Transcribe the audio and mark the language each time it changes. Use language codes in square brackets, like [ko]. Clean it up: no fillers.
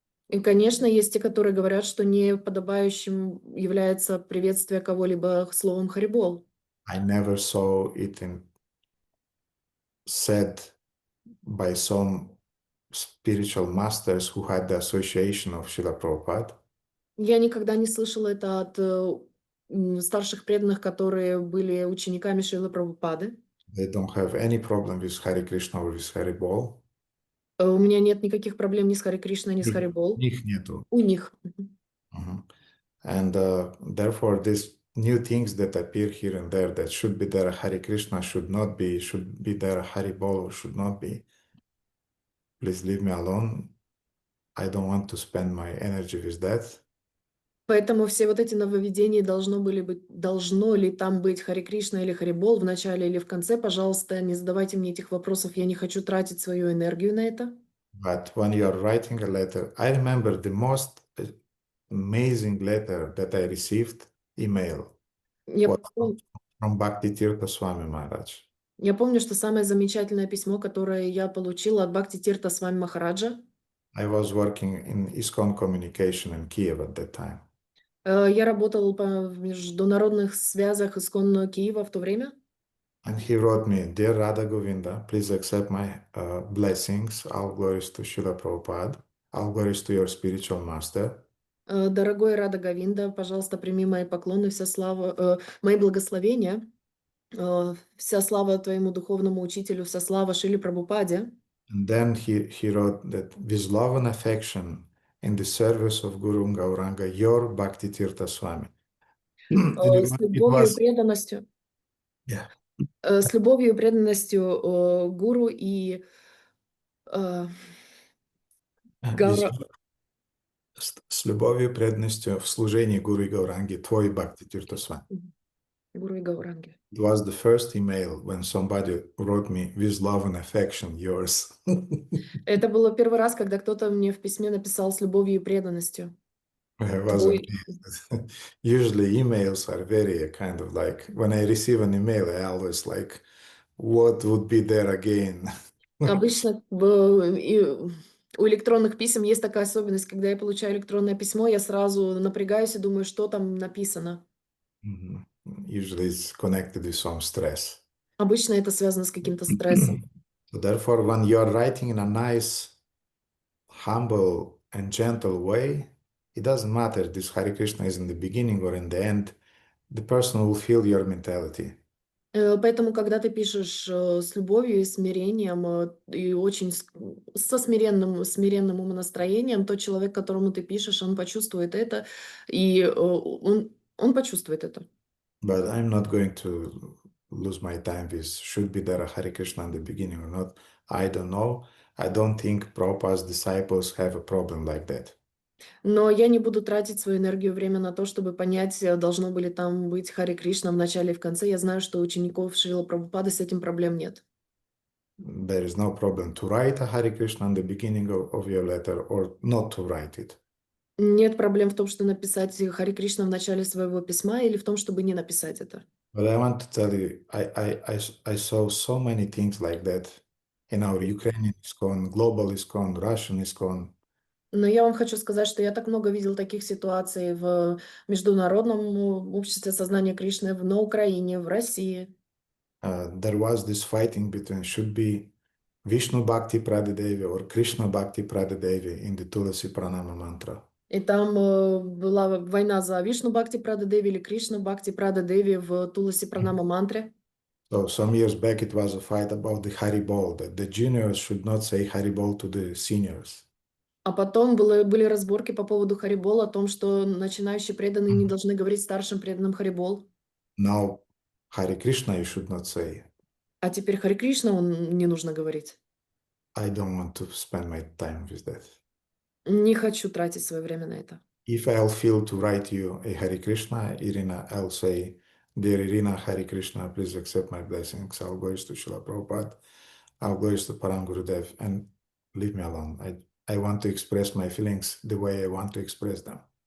[ru] И, конечно, есть те, которые говорят, что неподобающим является приветствие кого-либо словом Харе Бол. [en] I never saw it said by some spiritual masters who had the association of Srila Prabhupada. [ru] Я никогда не слышала это от старших преданных, которые были учениками Шрилы Прабхупады. [en] They don't have any problem with Hare Krishna or with Hare Bol. [ru] У меня нет никаких проблем ни с Харе Кришной, ни с Харе Бол. У них нету. У них. [en] And therefore, these new things that appear here and there that should be there, Hare Krishna should be there, Hare Bol should not be. Please leave me alone. I don't want to spend my energy with that. [ru] Поэтому все вот эти нововведения должно ли там быть Харе Кришна или Харе Бол в начале или в конце, пожалуйста, не задавайте мне этих вопросов, я не хочу тратить свою энергию на это. [en] But when you are writing a letter, I remember the most amazing letter that I received, email, from Bhakti Tirtha Swami Maharaj. [ru] Я помню, что самое замечательное письмо, которое я получила от Бхакти Тирта Свами Махараджа. [en] I was working in ISKCON communication in Kiev at that time. [ru] Я работал в международных связях ISKCON Киева в то время. [en] And he wrote me, Dear Radha Govinda, please accept my blessings, all glories to Srila Prabhupada, all glories to your spiritual master. [ru] Дорогой Рада Говинда, пожалуйста, прими мои поклоны, вся слава, мои благословения, вся слава твоему духовному учителю, вся слава Шриле Прабхупаде. [en] And then he wrote that with love and affection in the service of Guru Gauranga, your Bhakti Tirtha Swami. And [ru] С [en] it [ru] любовью и [en] was, [ru] преданностью, [en] yeah, [ru] с любовью и преданностью гуру и Гаура. с любовью и преданностью в служении Гуру и Гауранги, твой Бхакти Тиртосван. Гуру и Гауранги. [en] It was the first email when somebody wrote me with love and affection, yours. [ru] Это было первый раз, когда кто-то мне в письме написал с любовью и преданностью. [en] I was [ru] Твой. [en] amazed. Usually emails are very kind of like, when I receive an email, I always like, what would be there again? [ru] Обычно у электронных писем есть такая особенность, когда я получаю электронное письмо, я сразу напрягаюсь и думаю, что там написано. [en] Usually it's connected with some stress. [ru] Обычно это связано с каким-то стрессом. [en] So therefore, when you're writing in a nice, humble and gentle way, it doesn't matter this Hare Krishna is in the beginning or in the end, the person will feel your mentality. [ru] Поэтому, когда ты пишешь с любовью и смирением, и очень со смиренным умонастроением, тот человек, которому ты пишешь, он почувствует это, и он почувствует это. [en] But I'm not going to lose my time with should be there a Hare Krishna in the beginning or not. I don't know. I don't think Prabhupada's disciples have a problem like that. [ru] Но я не буду тратить свою энергию, время на то, чтобы понять, должно были там быть Харе Кришна в начале и в конце. Я знаю, что у учеников Шрила Прабхупады с этим проблем нет. [en] There is no problem to write a Hare Krishna in the beginning of your letter or not to write it. [ru] Нет проблем в том, что написать Харе Кришна в начале своего письма или в том, чтобы не написать это. [en] But I want to tell you, I saw so many things like that in our Ukrainian ISKCON, global ISKCON, Russian ISKCON. [ru] Но я вам хочу сказать, что я так много видел таких ситуаций в Международном обществе сознания Кришны, на Украине, в России. [en] There was this fighting between should be Vishnu Bhakti Pradadevi or Krishna Bhakti Pradadevi in the Tulasi Pranama mantra. [ru] И там была война за Вишну Бхакти Прада Деви или Кришна Бхакти Прада Деви в Туласи Пранама мантре. [en] So some years back it was a fight about the Haribol, that the juniors should not say Haribol to the seniors. [ru] А потом были разборки по поводу Харибол, о том, что начинающие преданные не должны говорить старшим преданным Харибол. [en] Now Hare Krishna you should not say. [ru] А теперь Харе Кришна не нужно говорить. [en] I don't want to spend my time with that. [ru] Не хочу тратить свое время на это. [en] If I'll feel to write you a Hare Krishna, Irina, I'll say, Dear Irina, Hare Krishna, please accept my blessings. I'll go to Srila Prabhupada, I'll go to Param Gurudev, and leave me alone. I want to express my feelings the way I want to express them.